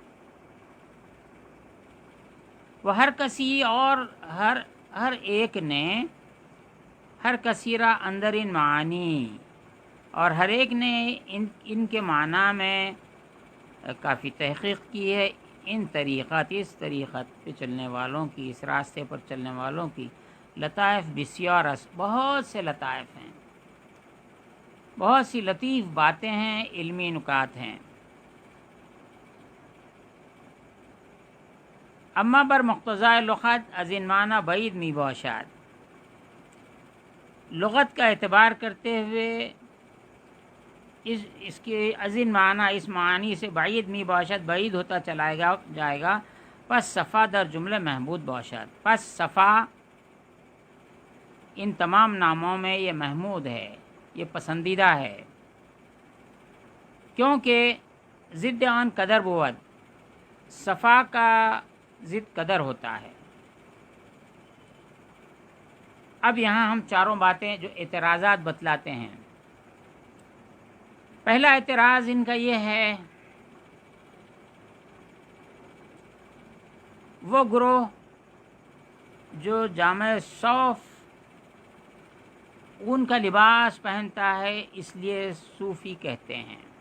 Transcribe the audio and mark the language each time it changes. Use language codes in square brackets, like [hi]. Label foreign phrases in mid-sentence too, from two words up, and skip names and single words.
[ur] وہ ہر کسی اور ہر ایک نے، [fa] ہر کثیرہ اندر ان معانی، [ur] اور ہر ایک نے ان کے معنی میں کافی تحقیق کی ہے۔ ان طریقات، اس طریقت پہ چلنے والوں کی، اس راستے پر چلنے والوں کی [fa] لطائف بسیار، [ur] بہت سے لطائف ہیں، بہت سی لطیف باتیں ہیں، علمی نکات ہیں۔ [fa] اما بر مقتضائے لغت از ان معنی بعید می باشد، [ur] لغت کا اعتبار کرتے ہوئے اس کے [fa] ازین معنی، [ur] اس معنی سے [fa] بعید می باشد، [ur] بعید ہوتا چلا جائے گا۔ [fa] پس صفا در جملہ محمود باشد، [ur] پس صفا ان تمام ناموں میں یہ محمود ہے، یہ پسندیدہ ہے، کیونکہ [fa] ضد آن قدر بود، [ur] صفا کا ضد قدر ہوتا ہے۔ اب یہاں ہم 4 باتیں جو اعتراضات بتلاتے ہیں۔ پہلا اعتراض ان کا یہ ہے، وہ گروہ جو جامع صوف اون کا لباس پہنتا ہے اس لیے صوفی کہتے ہیں۔